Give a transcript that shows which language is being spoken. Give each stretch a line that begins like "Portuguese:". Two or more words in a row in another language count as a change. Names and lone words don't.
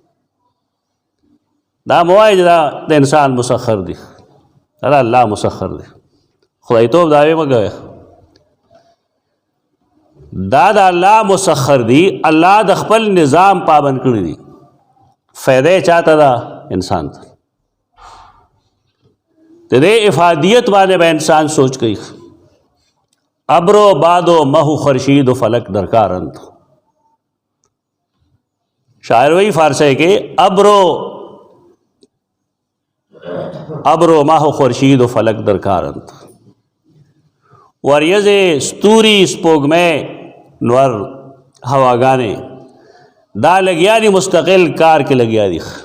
Pashto: دا مه وایئ چې دا د انسان مسخر دی دا الله مسخر دی خدایتوب دعوې مه کوئ دا د الله مسخر دی الله د خپل نظام پابند کړی دی فایده چاته ده انسان ته د دې افادیت باندې به انسان سوچ کوي
Persian: ابرو بادو مہو خورشید و فلک درکارند.
Urdu: شاعر وہی فارسی کے
Persian: ابرو ماہو خورشید و فلک درکارند.
Pashto: وریز ستوری سپوږمۍ نور هواګانې دا لګیا دي مستقل کار کې لګیا دي.